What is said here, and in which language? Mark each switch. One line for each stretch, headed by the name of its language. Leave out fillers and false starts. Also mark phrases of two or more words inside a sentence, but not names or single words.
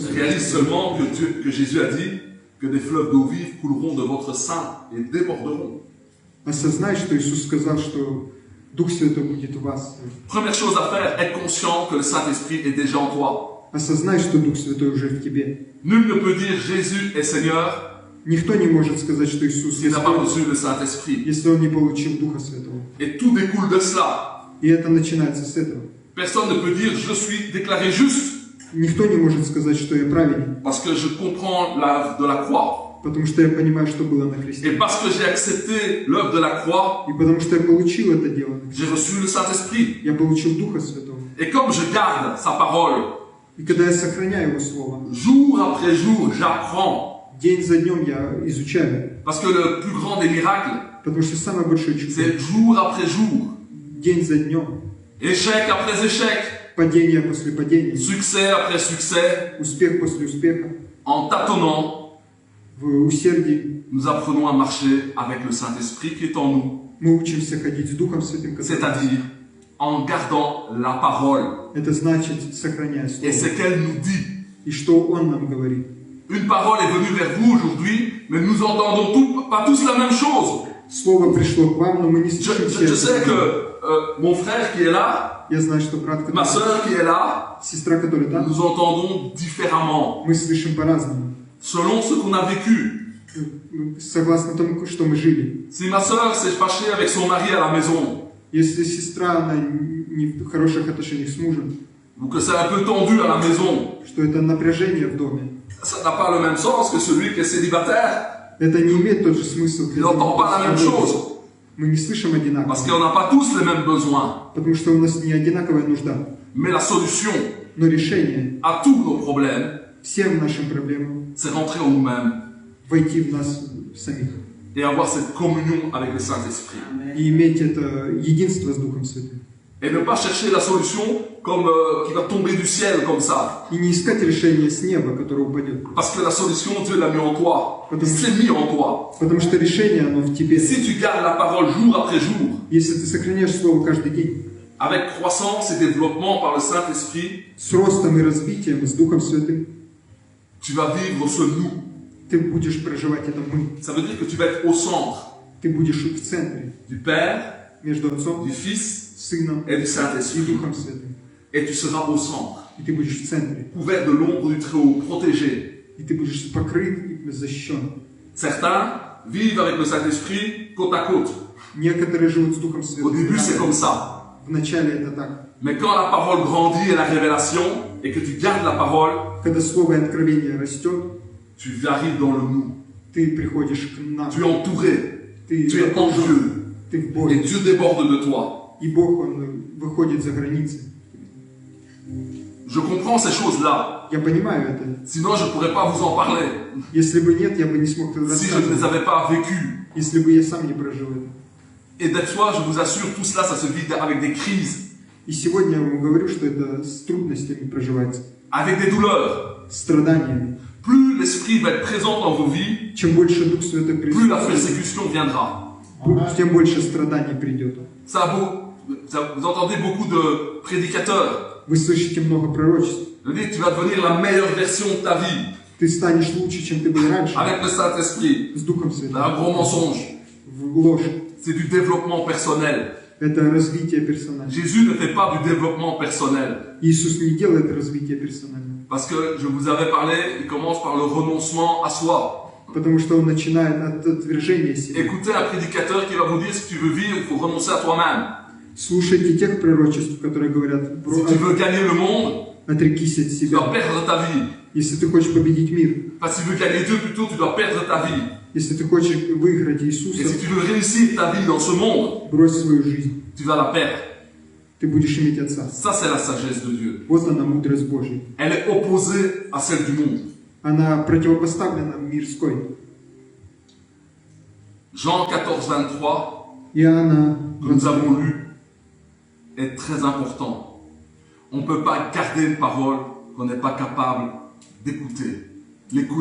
French: Réalise
Russian: Святого.
French: seulement que Jésus a dit que des fleuves d'eau vive couleront de votre sein et déborderont.
Russian: Осознай, что Иисус сказал, что Дух Святой будет в вас.
French: Première chose à faire, être conscient que le Saint-Esprit est déjà en toi.
Russian: Осознай, что Дух Святой уже в тебе.
French: Nul ne peut dire Jésus est Seigneur
Russian: Никто не может сказать, что Иисус
French: s'il n'a pas
Russian: Господь,
French: reçu le Saint-Esprit.
Russian: если он не получил Духа Святого.
French: Et tout découle de cela.
Russian: И это начинается с этого.
French: Personne ne peut dire je suis déclaré juste
Russian: Никто не может сказать, что я праведен,
French: parce que je comprends l'œuvre de la croix.
Russian: потому что я понимаю, что было на
French: Et
Russian: кресте.
French: parce que j'ai accepté l'œuvre de la croix,
Russian: И потому что я получил это дело на кресте.
French: j'ai reçu le Saint-Esprit.
Russian: Я получил Духа Святого.
French: Et comme je garde sa parole,
Russian: И когда я сохраняю Его Слово,
French: jour après jour, j'apprends.
Russian: день за днем я изучаю.
French: Parce que le plus grand des miracles,
Russian: Потому что самое большое чудо,
French: c'est jour après jour,
Russian: день за днем,
French: échec après échec,
Russian: падение после падения,
French: succès après succès,
Russian: успех после успеха,
French: en tâtonnant,
Russian: в усердии
French: nous apprenons à marcher avec le Saint-Esprit qui est en nous,
Russian: мы учимся ходить с Духом Святым, который...
French: c'est-à-dire en gardant la parole
Russian: Это значит, сохраняя
French: et
Russian: Слово.
French: ce qu'elle nous dit.
Russian: И что Он нам говорит.
French: Une parole est venue vers vous aujourd'hui, mais nous entendons pas tous la même chose.
Russian: Слово пришло к вам, но мы не
French: Je,
Russian: слышим
French: je- je sais
Russian: сердце.
French: que mon frère qui est là,
Russian: Я знаю, что брат,
French: ma
Russian: который...
French: soeur qui est là,
Russian: Сестра, которая там,
French: nous entendons différemment,
Russian: мы слышим по-разному.
French: selon ce qu'on a vécu.
Russian: Согласно тому, что мы жили.
French: Si ma soeur s'est fâchée avec son mari à la maison,
Russian: Если сестра, она не в хороших отношениях с мужем,
French: ou que c'est un peu tendu à la maison,
Russian: что это напряжение в доме,
French: ça n'a pas le même sens que celui qui est célibataire.
Russian: это не имеет тот же смысл.
French: Il n'entend pas la même chose,
Russian: Мы не слышим одинаково,
French: parce qu'on n'a pas tous les mêmes besoins.
Russian: потому что у нас не одинаковая нужда.
French: Mais la solution
Russian: Но решение
French: à tous nos problèmes,
Russian: всем нашим проблемам
French: c'est rentrer en nous-mêmes
Russian: войти в нас самих
French: et avoir cette communion avec le Saint-Esprit.
Russian: и иметь это единство с Духом Святым.
French: Et ne pas chercher la solution comme qui va tomber du ciel comme ça.
Russian: И не искать решение с неба, которое упадет.
French: Parce que la solution, Dieu l'a mis en toi. Il s'est mis en toi.
Russian: Потому что решение, оно в
French: Et
Russian: тебе.
French: si tu gardes la parole jour après jour,
Russian: Если ты сохраняешь Слово каждый день,
French: avec croissance et développement par le Saint-Esprit,
Russian: с ростом и развитием, с Духом Святым,
French: tu vas vivre ce nous.
Russian: ты будешь проживать это мы.
French: Ça veut dire que tu vas être au centre
Russian: Ты будешь в центре,
French: du Père,
Russian: между Отцом,
French: du Fils
Russian: Сыном
French: et du
Russian: и
French: Saint-Esprit.
Russian: Духом Святым.
French: Et tu seras au centre,
Russian: И ты будешь в центре.
French: couvert de l'ombre du Très-Haut, protégé.
Russian: И ты будешь покрыт и защищен.
French: Certains vivent avec le Saint-Esprit côte à côte.
Russian: Некоторые живут с Духом
French: Au début, c'est
Russian: Святым.
French: comme ça.
Russian: Вначале это так.
French: Mais quand la parole grandit et la révélation, et que tu gardes la parole,
Russian: Когда Слово и откровение растет,
French: tu arrives dans le nous.
Russian: ты приходишь к нам.
French: Tu es entouré.
Russian: Ты
French: Tu es en
Russian: окружен.
French: Dieu.
Russian: Ты в
French: Et
Russian: Боге.
French: Dieu déborde de toi.
Russian: И Бог, Он выходит за границы.
French: Je comprends ces choses-là.
Russian: Я понимаю это.
French: Sinon, je ne pourrais pas vous en parler.
Russian: Если бы нет, я бы не смог это
French: Si je ne les
Russian: рассказывать.
French: avais pas vécues.
Russian: Если бы я сам не прожил это.
French: Et des fois, je vous assure, tout cela, ça se vit avec des crises,
Russian: И сегодня я вам говорю, что это с трудностями проживается.
French: avec des douleurs.
Russian: С страданиями.
French: Plus l'Esprit va être présent dans vos vies,
Russian: Чем больше Дух Святой
French: plus la
Russian: присутствует,
French: persécution viendra.
Russian: тем больше страданий придет.
French: Vous entendez beaucoup de prédicateurs.
Russian: Вы слышите много пророчеств.
French: Je dis, tu vas devenir la meilleure version de ta vie
Russian: Ты станешь лучше, чем ты был раньше.
French: avec le Saint-Esprit.
Russian: С Духом
French: C'est
Russian: Святым.
French: un gros mensonge.
Russian: В ложь.
French: C'est du développement personnel.
Russian: Это развитие персонально.
French: Jésus ne fait pas du développement personnel.
Russian: Иисус не делает развитие персонально.
French: Parce que je vous avais parlé, il commence par le renoncement à soi.
Russian: Потому что Он начинает от отвержения себя.
French: Écoutez un prédicateur qui va vous dire si tu veux vivre, il faut renoncer à toi-même.
Russian: Слушайте тех пророчеств, которые говорят,
French: Si tu veux gagner le monde,
Russian: отрекись от
French: tu
Russian: себя.
French: dois perdre ta vie.
Russian: Если ты хочешь победить мир,
French: Enfin, si tu veux gagner Dieu plutôt, tu dois perdre ta vie.
Russian: если ты хочешь выиграть
French: Et
Russian: Иисуса,
French: si tu veux réussir ta vie dans ce monde,
Russian: брось свою жизнь.
French: tu vas la perdre.
Russian: Ты будешь иметь Отца.
French: Ça, c'est la sagesse de Dieu.
Russian: Вот она, мудрость Божья.
French: Elle est opposée à celle du monde.
Russian: Она противопоставлена мирской.
French: Jean 14, 23,
Russian: Иоанна
French: que nous avons lu, est très important. On ne peut pas garder une parole qu'on n'est pas capable d'écouter.